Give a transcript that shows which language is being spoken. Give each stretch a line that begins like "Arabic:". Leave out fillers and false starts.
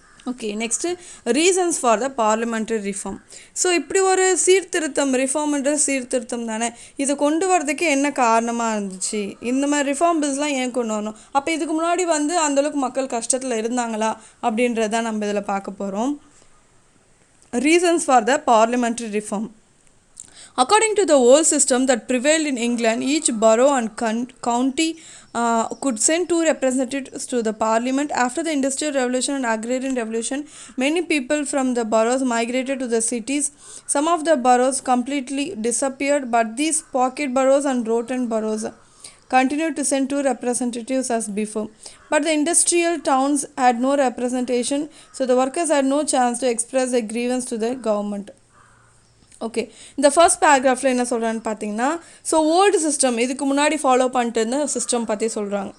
Tamil: Okay,
English: Next reasons for the parliamentary reform.
Tamil: So இப்படி ஒரு சீர்திருத்தம், ரிஃபார்ம்ன்ற சீர்திருத்தம் தானே, இதை கொண்டு வரதுக்கு என்ன காரணமாக இருந்துச்சு, இந்த மாதிரி ரிஃபார்ம் பில்ஸ்லாம் ஏன் கொண்டு வரணும், அப்போ இதுக்கு முன்னாடி வந்து அந்தளவுக்கு மக்கள் கஷ்டத்தில் இருந்தாங்களா அப்படின்றத நம்ம இதில் பார்க்க போகிறோம்.
English: Reasons for the parliamentary reform. According to the old system that prevailed in England, each borough and county could send 2 representatives to the parliament. After the Industrial Revolution and Agrarian Revolution, many people from the boroughs migrated to the cities. Some of the boroughs completely disappeared, but these pocket boroughs and rotten boroughs continued to send 2 representatives as before. But the industrial towns had no representation, so the workers had no chance to express their grievance to the government.
Tamil: Okay, இந்த first பேராகிராஃபில் என்ன சொல்கிறான்னு பார்த்தீங்கன்னா, so old system, இதுக்கு முன்னாடி follow பண்ணிட்டு இருந்த system பற்றி சொல்கிறாங்க.